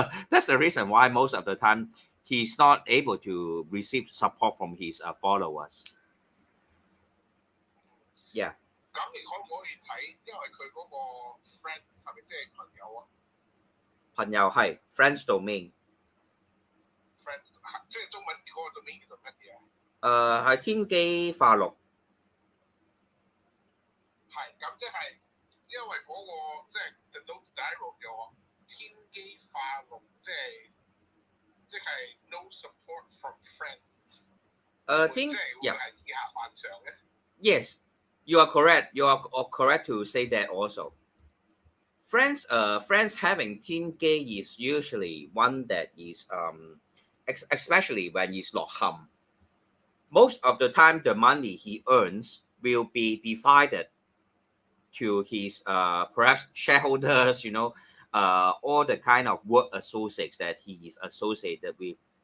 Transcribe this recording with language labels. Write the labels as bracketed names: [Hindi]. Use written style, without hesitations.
[English] That's the reason why most of the time he's not able to receive support from his followers. Yeah. [Cantonese] 咁你可唔可以睇？因為佢嗰個 friends 係咪即係朋友啊？朋友係 friends domain。friends 即係中文嗰個 domain 叫做乜嘢啊？係天機化祿。係咁即係因為嗰個即係 the notes dialogue 嘅天機化祿，即係 [English] no support from friends。 [Cantonese] 即係會係以下犯上嘅。 [English] Yes, you are correct. You are correct to say that also. Friends having 天機 is usually one that is especially when it's 落陷. Most of the time, the money he earns will be divided to his perhaps shareholders, all the kind of work associates that he is associated with.